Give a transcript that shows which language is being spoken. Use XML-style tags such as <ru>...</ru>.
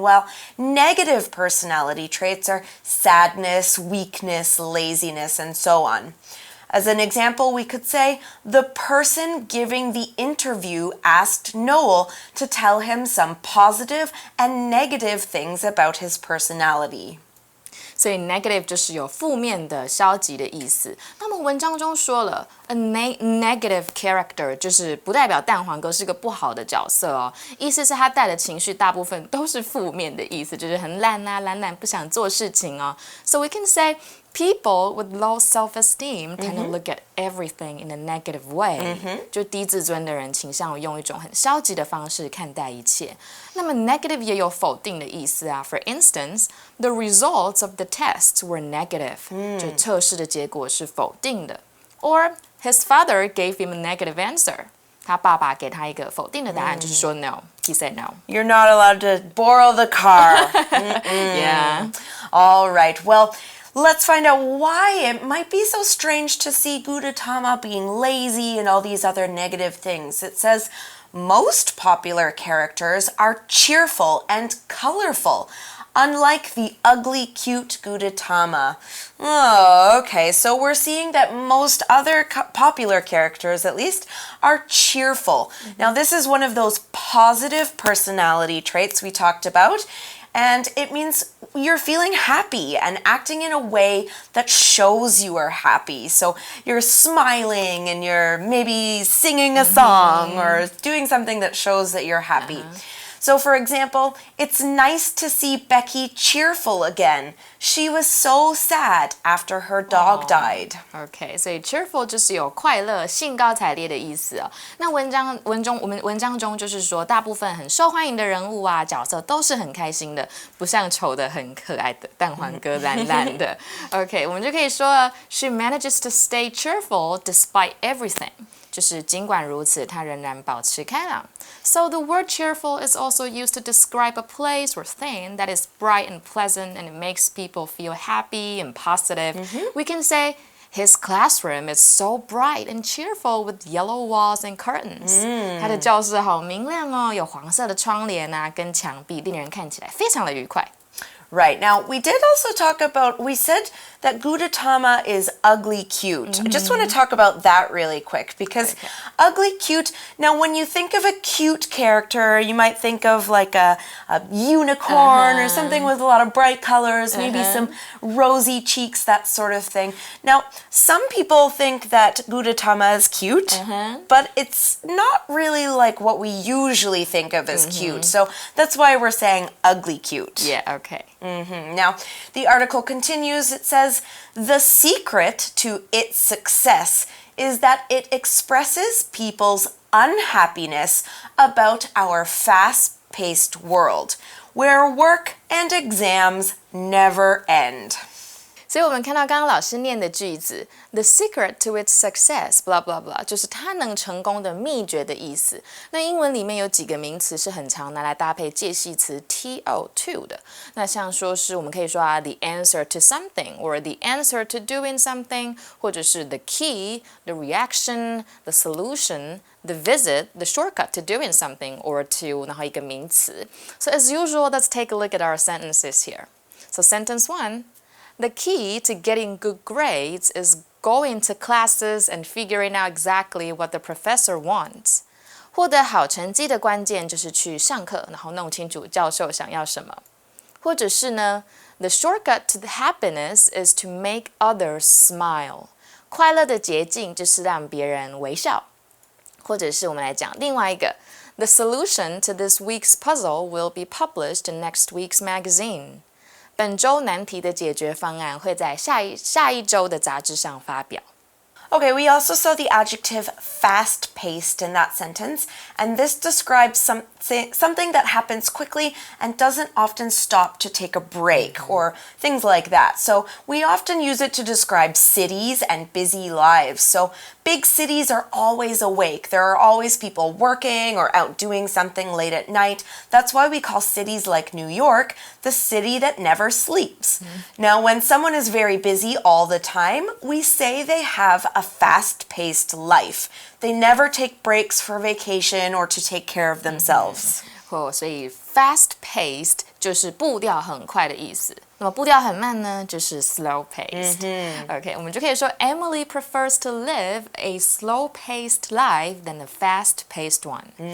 <en>Well, negative personality traits are sadness, weakness, laziness, and so on. As an example, we could say, the person giving the interview asked Noel to tell him some positive and negative things about his personality.</en> <zh>所以 negative 就是有负面的、消极的意思。那么文章中说了 ，</zh> <en>a negative character</en> <zh>就是不代表蛋黄哥是个不好的角色哦，意思是他带的情绪大部分都是负面的意思，就是很懒啊、懒不想做事情哦。</zh> <en>So we can say people with low self-esteem tend to look at everything in a negative way.</en> <zh>就低自尊的人倾向于用一种很消极的方式看待一切。那么 negative 也有否定的意思啊。</zh> <en>For instance, the results of the tests were negative.</en> <zh>就测试的结果是否定的。</zh> <en>Or his father gave him a negative answer.</en> <zh>他爸爸给他一个否定的答案，就是说 no.</zh> <en>He said no. You're not allowed to borrow the car. Yeah. All right. Well, let's find out why it might be so strange to see Gudetama being lazy and all these other negative things. It says, most popular characters are cheerful and colorful, unlike the ugly, cute Gudetama. Oh, okay, so we're seeing that most other popular characters, at least, are cheerful. Now, this is one of those positive personality traits we talked about. And it means you're feeling happy and acting in a way that shows you are happy. So you're smiling and you're maybe singing a song or doing something that shows that you're happy. So for example, it's nice to see Becky cheerful again. She was so sad after her dog died.</en> <zh>OK， 所以 cheerful 就是有快乐、兴高采烈的意思哦。那我们文章中就是说，大部分很受欢迎的人物啊、角色都是很开心的，不像丑的很可爱的蛋黄哥懒懒的。</zh> <en>OK，</en> <zh>我们就可以说</zh> <en>She manages to stay cheerful despite everything.</en> <zh>就是尽管如此，她仍然保持开朗。</zh> <en>So the word cheerful is also used to describe a place or thing that is bright and pleasant and it makes people feel happy and positive. We can say, His classroom is so bright and cheerful with yellow walls and curtains.</en> <zh>他的教室好明亮哦，有黄色的窗帘啊，跟墙壁，令人看起来非常的愉快。</zh> <en>Right, now we did also talk about, we said that Gudetama is ugly cute. I just want to talk about that really quick because ugly cute, now when you think of a cute character, you might think of like a unicorn or something with a lot of bright colors, maybe some rosy cheeks, that sort of thing. Now, some people think that Gudetama is cute, but it's not really like what we usually think of as cute. So that's why we're saying ugly cute. Yeah, okay. Now, the article continues. It says, the secret to its success is that it expresses people's unhappiness about our fast-paced world, where work and exams never end.</en> <zh>所以我们看到刚刚老师念的句子 ，</zh> <en>the secret to its success blah blah</en> <zh>blah， 就是它能成功的秘诀的意思。那英文里面有几个名词是很常拿来搭配介系词 to 的。那像说是我们可以说啊</zh> <en>，the answer to something or the answer to doing something，</en> <zh>或者是</zh> <en>the key、the reaction、the solution。The visit, the shortcut to doing something, or to</en> <zh>然后一个名词。</zh> <en>So as usual, let's take a look at our sentences here. So sentence 1.The key to getting good grades is going to classes and figuring out exactly what the professor wants.</en> <zh>获得好成绩的关键就是去上课，然后弄清楚教授想要什么。或者是呢</zh> <en>，The shortcut to the happiness is to make others smile.</en> <zh>快乐的捷径就是让别人微笑。或者是我们来讲另外一个</zh> <en>，The solution to this week's puzzle will be published in next week's magazine.</en> <zh>本周难题的解决方案会在下一周的杂志上发表。</zh> <en>Okay, we also saw the adjective fast-paced in that sentence, and this describes something that happens quickly and doesn't often stop to take a break or things like that. So we often use it to describe cities and busy lives. So big cities are always awake. There are always people working or out doing something late at night. That's why we call cities like New York the city that never sleeps. Now, when someone is very busy all the time, we say they have a fast-paced life. They never take breaks for vacation or to take care of themselves.</en> <zh>所以 fast-paced 就是步调很快的意思。那么步调很慢呢，就是</zh> <en>slow-paced。OK，</en> <zh>我们就可以说</zh> <en>Emily prefers to live a slow-paced life than a fast-paced one.</en>